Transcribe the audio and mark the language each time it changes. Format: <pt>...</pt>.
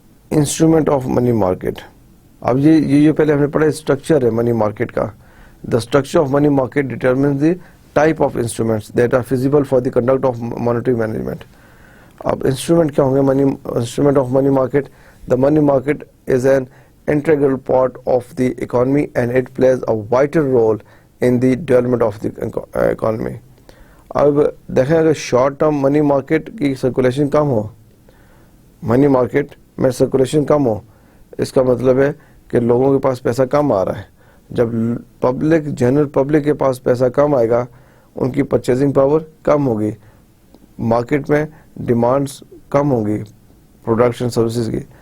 <en>instrument of money market,</en> <ur>اب یہ پہلے ہم نے پڑھا اسٹرکچر ہے منی مارکیٹ کا.</ur> <en>The structure of money market determines the type of instruments that are feasible for the conduct of monetary management.</en> <ur>اب انسٹرومنٹ کیا ہوں گے؟</ur> <en>Instrument of money market. The money market is an integral part of the economy and it plays a vital role in the development of the economy.</en> <ur>اب دیکھیں اگر short term money market کی circulation کم ہو, money market میں circulation کم ہو, اس کا مطلب ہے کہ لوگوں کے پاس پیسہ کم آ رہا ہے. جب جنرل پبلک کے پاس پیسہ کم آئے گا, ان کی پرچیزنگ پاور کم ہوگی, مارکیٹ میں ڈیمانڈز کم ہوگی پروڈکشن سروسز کی.</ur>